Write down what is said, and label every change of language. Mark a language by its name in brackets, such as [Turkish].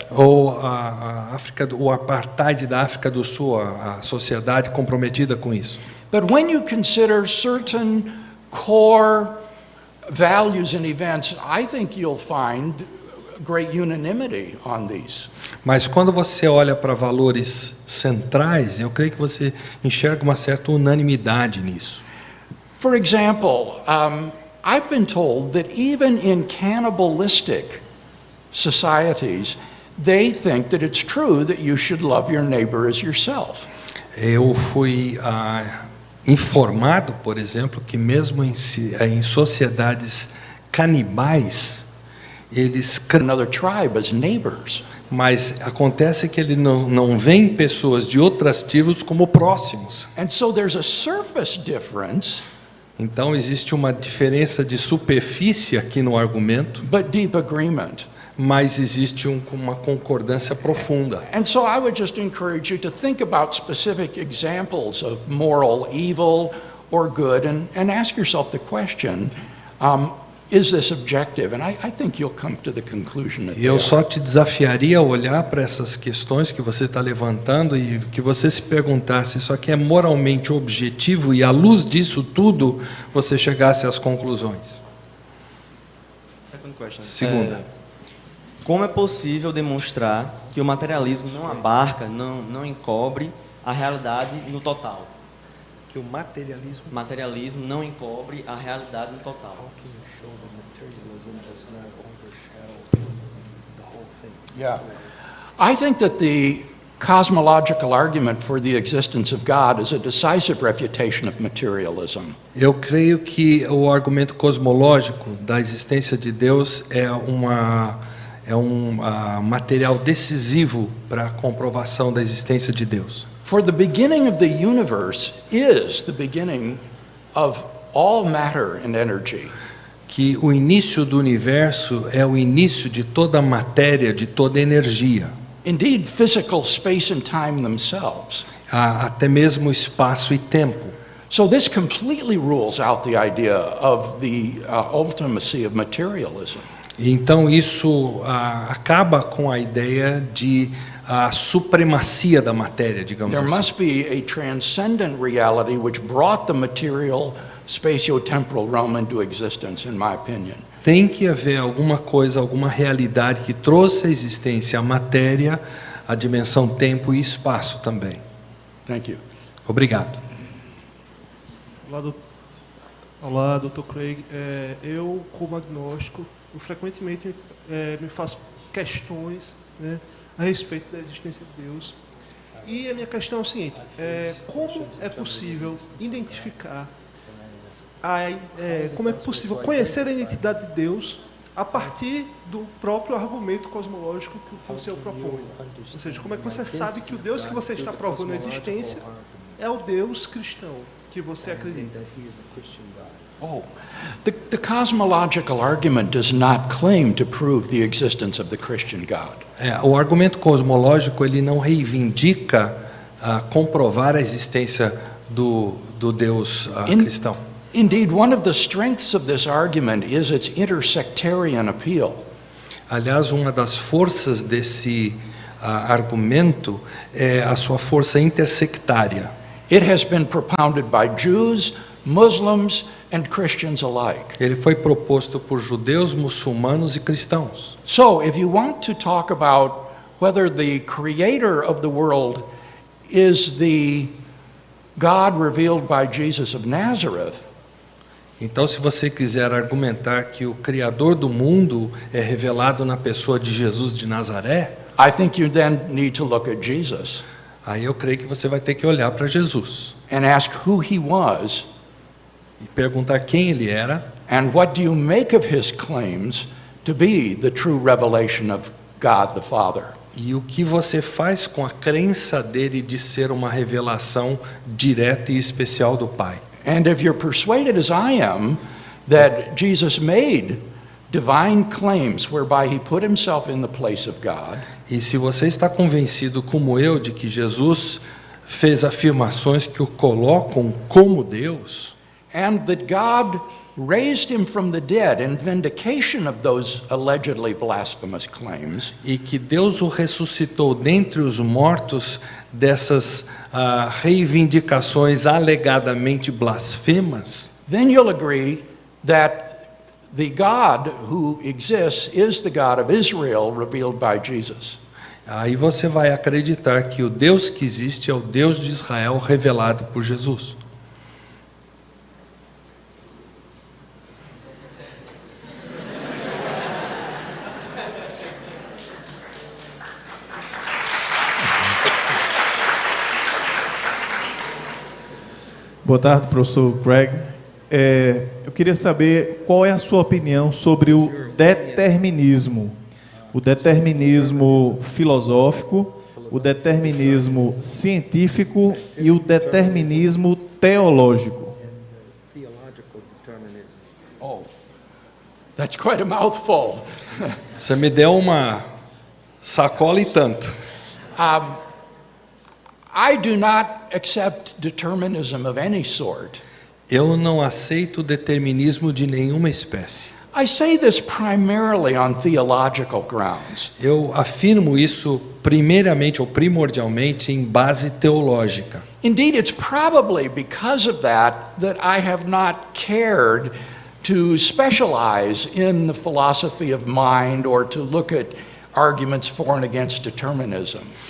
[Portuguese] ou o apartheid da África do Sul, a sociedade comprometida com isso. [English] But when you consider certain core values and events, I think you'll find great unanimity on these. [Portuguese] Mas quando você olha para valores centrais, eu creio que você enxerga uma certa unanimidade nisso. [English] For example, I've been told that even in cannibalistic societies, they think that it's true that you should love your neighbor as yourself. [Portuguese] Eu fui informado, por exemplo, que mesmo em sociedades canibais, eles [English] Another tribe as neighbors. [Portuguese] mas acontece que ele não vê pessoas de outras tribos como próximos. [English] And so there's a surface difference, [Portuguese] Então existe uma diferença de superfície aqui no argumento, [English] but deep agreement. [Portuguese] mas existe uma concordância profunda. [English] And so I would just encourage you to think about specific examples of moral evil or good and ask yourself the question, is this objective? And I think you'll come to the conclusion that [Portuguese] E eu [English] they [Portuguese] só [English] are. [Portuguese] te desafiaria a olhar para essas questões que você está levantando e que você se perguntasse, isso aqui é moralmente objetivo, e à luz disso tudo, você chegasse às conclusões. [English] Second question. [Portuguese] Segunda. Como é possível demonstrar que o materialismo não abarca, não encobre a realidade no total? Que o Materialismo não encobre a realidade no total. [English] Yeah. I think that the cosmological argument for the existence of God is a decisive refutation of materialism. [Portuguese] Eu creio que o argumento cosmológico da existência de Deus é um material decisivo para a comprovação da existência de Deus. [English] For the beginning of the universe is the beginning of all matter and energy. [Portuguese] Que o início do universo é o início de toda a matéria, de toda a energia. [English] Indeed, physical space and time themselves. [Portuguese] Até mesmo espaço e tempo. [English] So this completely rules out the idea of the ultimacy of materialism. [Portuguese] Então isso acaba com a ideia de a supremacia da matéria, digamos [English] There [Portuguese] assim. [English] must be a transcendent reality which brought the material spatio-temporal realm into existence, in my opinion. [Portuguese] Tem que haver alguma coisa, alguma realidade que trouxe à existência a matéria, a dimensão tempo e espaço também. [English] Thank you. [Portuguese] Obrigado. Olá, Dr. Craig. Eu, como agnóstico, frequentemente me faço questões, né, a respeito da existência de Deus. E a minha questão é o seguinte: como é possível identificar, como é possível conhecer a identidade de Deus a partir do próprio argumento cosmológico que o senhor propõe? Ou seja, como é que você sabe que o Deus que você está provando a existência é o Deus cristão que você acredita? [English] The cosmological argument does not claim to prove the existence of the Christian God. [Portuguese] O argumento cosmológico ele não reivindica comprovar a existência do Deus cristão. [English] Indeed, one of the strengths of this argument is its intersectarian appeal. [Portuguese] Aliás, uma das forças desse argumento é a sua força intersectária. [English] It has been propounded by Jews, Muslims, and Christians alike. [Portuguese] Ele foi proposto por judeus, muçulmanos e cristãos. [English] So, if you want to talk about whether the creator of the world is the God revealed by Jesus of Nazareth, [Portuguese] Então, se você quiser argumentar que o Criador do mundo é revelado na pessoa de Jesus de Nazaré, [English] I think you then need to look at Jesus [Portuguese] aí eu creio que você vai ter que olhar para Jesus [English] and ask who he was [Portuguese] e perguntar quem ele era [English] and what do you make of his claims to be the true revelation of God the Father. [Portuguese] e o que você faz com a crença dele de ser uma revelação direta e especial do Pai. [English] And if you're persuaded, as I am, that Jesus made divine claims whereby he put himself in the place of God, [Portuguese] E se você está convencido como eu de que Jesus fez afirmações que o colocam como Deus, [English] and that God raised him from the dead in vindication of those allegedly blasphemous claims, [Portuguese] e que Deus o ressuscitou dentre os mortos dessas reivindicações alegadamente blasfemas, [English] then you'll agree that the God who exists is the God of Israel revealed by Jesus. [Portuguese] aí você vai acreditar que o Deus que existe é o Deus de Israel revelado por Jesus. Boa tarde, professor Craig. Eu queria saber qual é a sua opinião sobre o determinismo. O determinismo filosófico, o determinismo científico e o determinismo teológico. [English] Oh, that's quite a mouthful. [Portuguese] Você me deu uma sacola e tanto. [English] I do not accept determinism of any sort. [Portuguese] Eu não aceito determinismo de nenhuma espécie. [English] I say this primarily on theological grounds. [Portuguese] Eu afirmo isso primeiramente ou primordialmente em base teológica. [English] Indeed, it's probably because of that I have not cared to specialize in the philosophy of mind or to look at arguments for and against determinism.